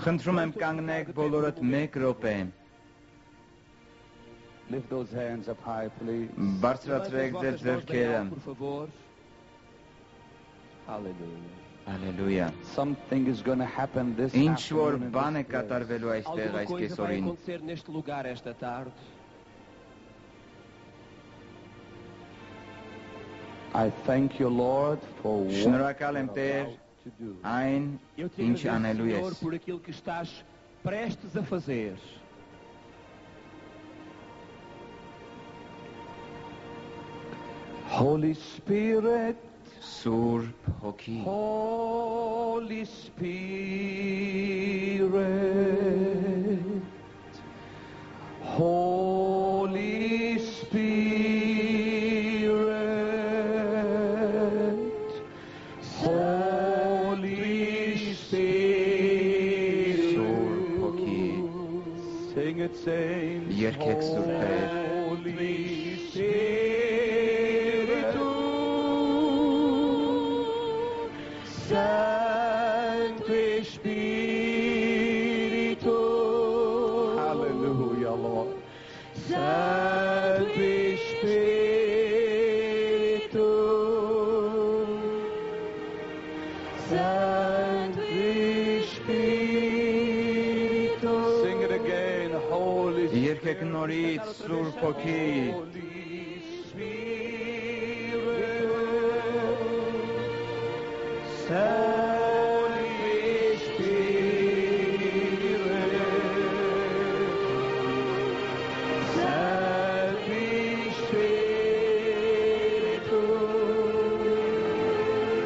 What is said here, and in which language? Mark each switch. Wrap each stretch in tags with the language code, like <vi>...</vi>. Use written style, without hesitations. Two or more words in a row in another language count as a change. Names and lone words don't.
<hy>Խնդրում եմ կանգնեք բոլորդ 1 րոպե։</hy> <en>Lift those hands up high, please.</en> <hy>Բարձրացրեք ձեր ձեռքերը։</hy> <pt>Por favor. Aleluia.</pt> <hy>Հալելույա։</hy> <en>Something is going to happen this</en> <hy>Ինչ որ</hy> <en>afternoon in</en> <hy>բան է</hy> <en>this place.</en> <hy>կատարվելու այստեղ</hy> <pt>Alguma</pt> <hy>այս</hy> <pt>coisa vai</pt> <hy>կեսօրին։</hy> <pt>acontecer neste lugar esta tarde.</pt> <en>I thank you, Lord, for what</en> <hy>Շնորհակալ եմ</hy> <en>you're</en> <hy>Տեր</hy> <en>about to do.</en> <hy>այն</hy> <pt>Eu te</pt> <hy>ինչ</hy> <pt>agradeço,</pt> <hy>անելու</hy> <pt>Senhor,</pt> <hy>ես։</hy> <pt>por aquilo que estás prestes a fazer.</pt> <en>Holy Spirit,</en> <hy>Սուրբ Հոգի,</hy> <en>Holy Spirit, Holy Spirit, Holy Spirit.</en> <hy>Սուրբ Հոգի,</hy> <en>Sing it, saints.</en> <hy>Երգեք Սուրբ Տեր։</hy> <la>Holy Spiritu, Sancte Spiritu.</la> <en>Hallelujah, Lord.</en> <la>Sancte Spiritu, Sancte Spiritu.</la> <en>Sing it again, Holy</en> <hy>Երգեք նորից Սուրբ Հոգի,</hy> <en>Holy Spirit, Holy Spirit,</en> <la>Sancte Spiritu,</la>